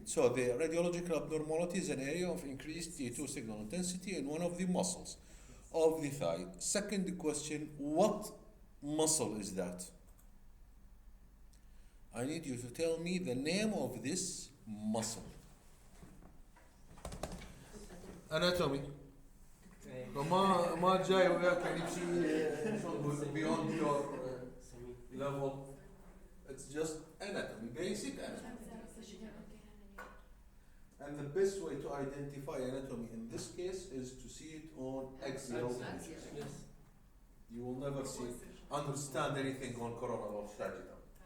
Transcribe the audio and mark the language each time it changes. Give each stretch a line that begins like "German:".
English: So the radiological abnormality is an area of increased T2 signal intensity in one of the muscles of the thigh. Second question, what muscle is that? I need you to tell me the name of this muscle. Anatomy.
Arabic: ما جاي وياك يعني بشيء
English: beyond your level. It's just anatomy, basic anatomy. And the best way to identify anatomy in this case is to see it on axial images. You will never understand anything on coronal or sagittal.